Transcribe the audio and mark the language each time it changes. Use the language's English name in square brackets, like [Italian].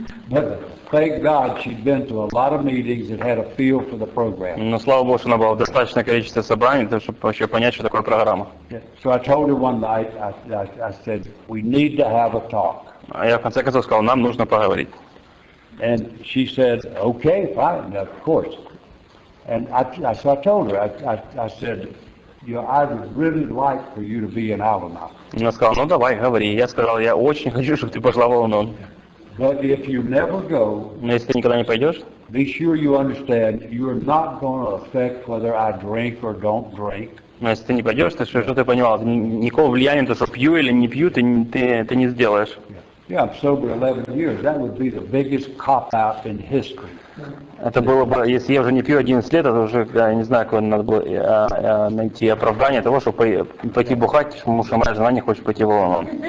[English] But thank God she'd been to a lot of meetings and had a feel for the program. [Russian] Но слава Богу, что она была в достаточное количество собраний, чтобы вообще понять, что такое программа. [English] So I told her one night, I said, we need to have a talk. [Russian] А я в конце концов сказал, нам нужно поговорить. [English] And she said, okay, fine, of course. And so I told her, I said, you know, I would really like for you to be in Al-Anon. [Russian] Она сказала, ну давай, говори. Я сказал, я очень хочу, чтобы ты пошла в Ал-Анон. [English] But if you never go, [Russian] Но если ты никогда не пойдешь, [English] be sure you understand you're not going to affect whether I drink or don't drink. [Russian] но если ты не пойдешь, то что ты понимал, никакого влияния на то, что пью или не пью, ты не сделаешь. [English] Yeah, I'm sober 11 years. That would be the biggest cop-out in history. [Russian] Это было бы, если я уже не пью 11 лет, это уже, я не знаю, как надо было найти оправдание того, чтобы пойти бухать, потому что моя жена не хочет пойти в Ал-Анон.